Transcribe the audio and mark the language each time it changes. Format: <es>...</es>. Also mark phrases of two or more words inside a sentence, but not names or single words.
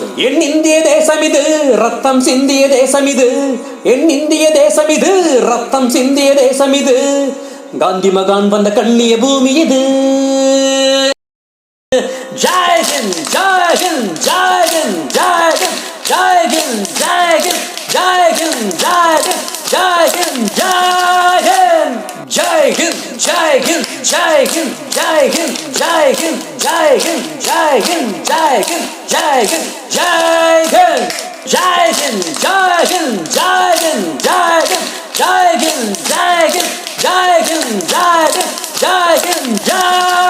<ta>என் இந்திய தேசம் இது ரத்தம் சிந்திய தேசம் இது. என் இந்திய தேசம் இது ரத்தம் சிந்திய தேசம் இது. காந்தி மகான் வந்த கண்ணிய பூமி இது.</ta> <hi>जय हिंद जय हिंद जय हिंद जय हिंद जय हिंद जय हिंद. जय हिंद, जय हिंद, जय हिंद, जय हिंद. जय हिंद, जय हिंद, जय हिंद, जय हिंद, जय हिंद, जय हिंद, जय हिंद, जय हिंद, जय हिंद, जय हिंद. जय हिंद, जय हिंद, जय हिंद, जय हिंद, जय हिंद, जय हिंद, जय हिंद, जय हिंद, जय हिंद, जय</hi>